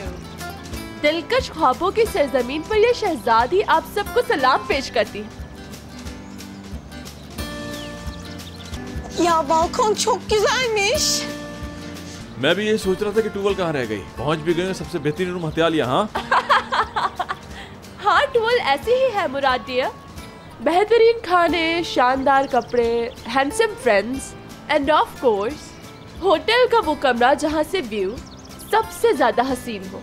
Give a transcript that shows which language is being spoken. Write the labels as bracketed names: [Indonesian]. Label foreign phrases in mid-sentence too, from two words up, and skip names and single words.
[Hindi] दिलकश ख्वाबों की सरजमीन पर यह शहजादी आप सबको सलाम पेश करती है। [Turkish] Ya balkon çok güzelmiş. [Hindi] मैं भी ये सोच रहा था कि टूवल कहाँ रह गई। पहुंच भी गए, सबसे बेहतरीन रूम हत्या लिया। हाँ हाँ, टूवल ऐसी ही है मुराद डियर। बेहतरीन खाने, शानदार कपड़े, [English] handsome friends and of course [Hindi] होटल का वो कमरा जहाँ से व्यू सबसे ज्यादा हसीन हो।